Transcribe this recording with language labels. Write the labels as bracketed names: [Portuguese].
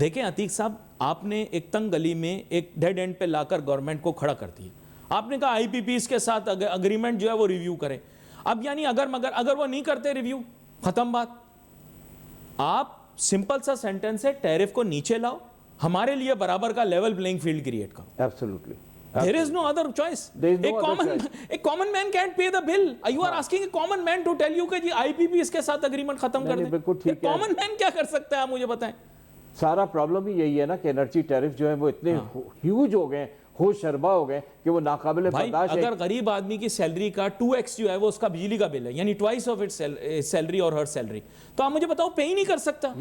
[Urdu] دیکھیں عتیق صاحب, آپ نے ایک تنگ گلی میں ایک ڈیڈ اینڈ پہ لا کر گورنمنٹ کو کھڑا کر دیا. آپ نے کہا آئی پی پیز کے ساتھ اگریمنٹ جو ہے وہ ریویو کریں. اب یعنی اگر وہ نہیں کرتے ریویو, ختم بات. آپ سمپل سا سینٹنس ہے, ٹیرف کو نیچے لاؤ, ہمارے لیے برابر کا لیول پلینگ فیلڈ کریٹ کرو. [English] Absolutely. There is no other choice. A common man can't pay the bill. You are asking a common man to tell you [Urdu] کہ جی آئی پی پی اس کے ساتھ اگریمنٹ ختم کر دیں. بالکل ٹھیک ہے. کامن مین کیا کر سکتا ہے, آپ مجھے بتائیں. سارا پرابلم ہی یہی ہے نا کہ انرجی ٹیرف جو ہے وہ اتنے ہیوج ہو گئے, ہوش شربا ہو گئے کہ وہ ناقابل برداشت ہے. اگر غریب آدمی کی سیلری کا 2x جو ہے وہ اس کا بجلی کا بل ہے, یعنی [English] twice of its [Urdu] سیلری اور ہر سیلری, تو آپ مجھے بتاؤ پے ہی نہیں کر سکتا.